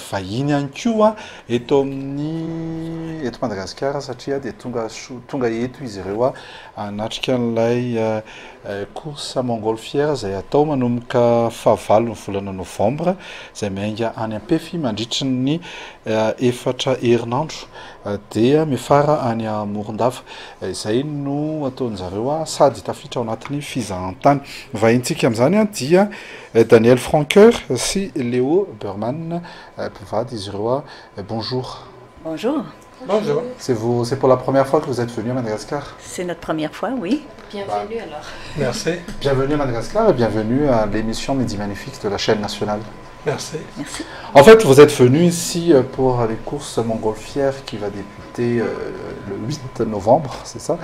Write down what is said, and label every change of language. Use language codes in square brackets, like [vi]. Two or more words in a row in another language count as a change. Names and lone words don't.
[mg] vahiny ihany koa eto amin'ny eto Madagasikara satria dia tonga eto izy ireo hanatrika an'ilay [fr] course montgolfière [mg] izay atao manomboka fahavalo ny volana novambra izay miainga any Ampefy mandritra ny 4 herinandro dia mifara any Morondava. Izay no ataon'zareo sady tafiditra ao anatin'ny fizahantany. Vahintsika amin'izany dia Daniel Franqueur sy Léo Berman, mpivady izy ireo. [fr] Bonjour. Bonjour. Bonjour. C'est pour la première fois que vous êtes venu à Madagascar? C'est notre première fois, oui. Bienvenue alors. Merci. Bienvenue à Madagascar et bienvenue à l'émission Midi Magnifique de la chaîne nationale. Merci. Merci. En fait, vous êtes venu ici pour les courses montgolfières qui va débuter le 8 novembre, c'est ça?